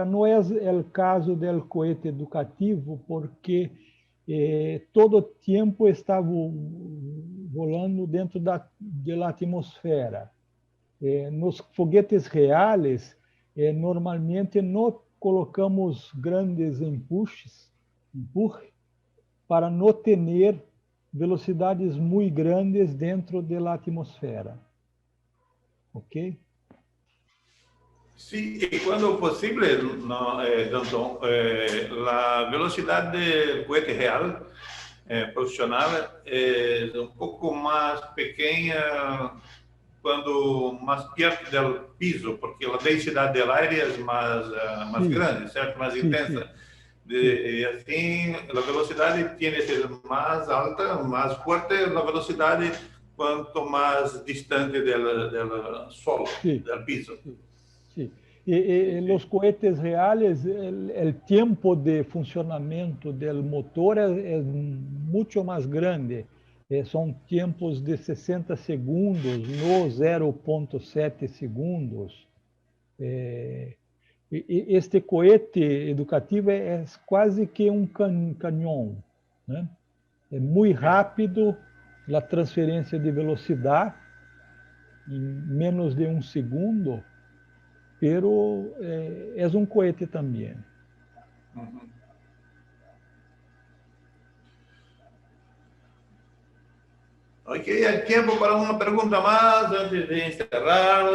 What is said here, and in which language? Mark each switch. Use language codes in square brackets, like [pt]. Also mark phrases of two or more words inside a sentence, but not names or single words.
[pt] Não é o caso do cohete educativo, porque todo o tempo está volando dentro da atmosfera. Nos foguetes reais, normalmente não colocamos grandes empurres para não ter velocidades muito grandes dentro da atmosfera. Ok? [es] Sí, y cuando posible, no, Danton, la velocidad del cohete real [pt] profissional é um pouco mais pequena quando mais perto do piso, porque a densidade do ar é mais grande, certo? Mais intensa. E assim, a velocidade tem que ser mais alta, mais forte a velocidade quanto mais distante do solo, do piso. [es] Sí. Y los cohetes reales, el tiempo de funcionamiento del motor es mucho más grande. Son tiempos de 60 segundos, no 0,7 segundos. [pt] Este cohete educativo é quase que um canhão, né? É muito rápido a transferência de velocidade, em menos de um segundo, [es] pero es un cohete también. Ok, hay tiempo para una pregunta más antes de encerrarlos.